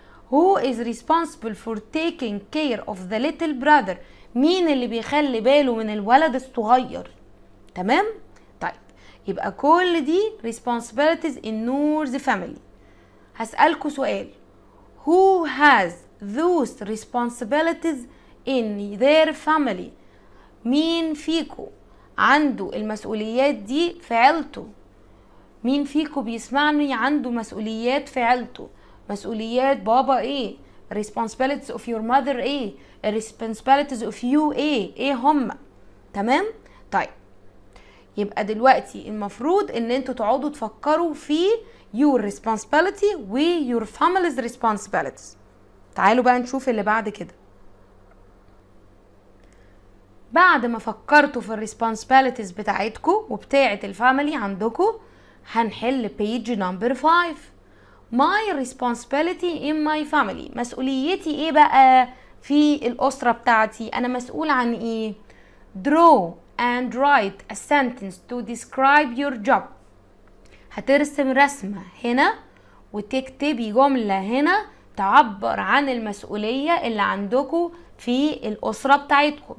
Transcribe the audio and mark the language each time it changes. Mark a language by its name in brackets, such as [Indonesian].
[English] Who is responsible for taking care of the little brother؟ [Arabic] مين اللي بيخلي باله من الولد الصغير؟ تمام؟ طيب يبقى كل دي [English] responsibilities in Noor's family. [Arabic] هسألكوا سؤال. [English] Who has those responsibilities in their family. [Arabic] مين فيكو عنده المسؤوليات دي في عيلته؟ مين فيكو بيسمعني عنده مسؤوليات في عيلته؟ مسؤوليات بابا ايه؟ [English] responsibilities of your mother [Arabic] ايه؟ [English] responsibilities of you [Arabic] ايه هم؟ تمام؟ طيب يبقى دلوقتي المفروض ان انتوا تقعدوا تفكروا في [English] your responsibility [Arabic] و [English] your family's responsibilities. [Arabic] تعالوا بقى نشوف اللي بعد كده. بعد ما فكرتوا في الريسبونسبيلتيز بتاعتكم وبتاعه الفاميلي عندكم، هنحل [English] page number 5. My responsibility in my family. [Arabic] مسؤوليتي ايه بقى في الأسرة بتاعتي؟ أنا مسؤول عن ايه؟ [English] Draw and write a sentence to describe your job. [Arabic] هترسم رسمة هنا وتكتبي جملة هنا تعبر عن المسؤولية اللي عندكم في الأسرة بتاعتكم.